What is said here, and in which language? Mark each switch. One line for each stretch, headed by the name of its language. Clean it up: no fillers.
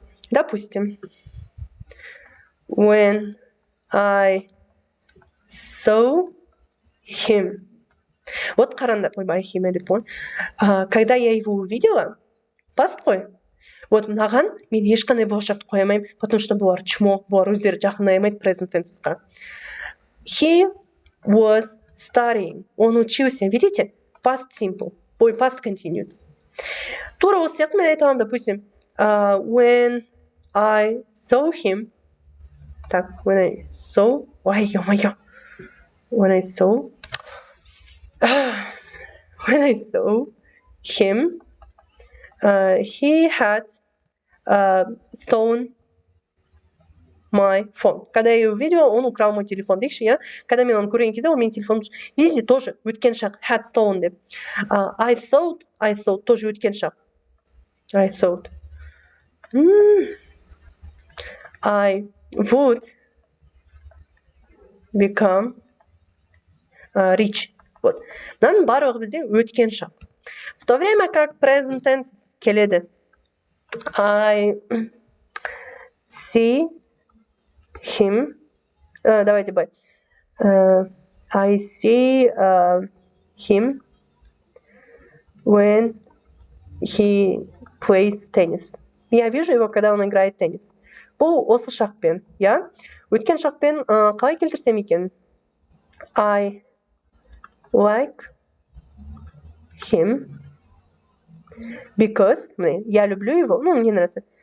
English: Допустим, when I saw him.
Kazakh: Вот қараңдар, ойбай, him деп қой.
Russian: Когда я его увидела, паст қой.
Kazakh: Вот мынаған мен ешқандай болашақты қоя алмаймын,
Russian: потому что
Kazakh: бұлар чмо, бұлар өздері жақындай алмайды present tense'қа.
English: He was studying.
Russian: Он учился, видите?
English: Past simple, past continuous.
Kazakh: Тура осы сияқты мен айта аламын, допустим,
English: when I saw him. Так, when I saw, ой, ё-моё. When I saw him, he had stolen my phone.
Russian: Когда я ее увидела, он украл мой телефон.
Kazakh: Дейікші, Когда мен оны көрген кезде, ол менің телефоным.
Russian: Видите, тоже
Kazakh: өткен шақ, had stolen деп.
English: I thought,
Russian: тоже
English: өткен шақ. I thought. I would become rich. Вот.
Kazakh: Мынаның барлығы бізде өткен шақ.
Russian: В то время как
Kazakh: present tense келеді.
English: I see him. Давайте бай. I see him when he plays tennis.
Russian: Я вижу его, когда он играет в теннис.
Kazakh: Бұл осы шақпен, Өткен шақпен қалай келтірсем екен?
English: I like him because,
Russian: я люблю его, мне нравится.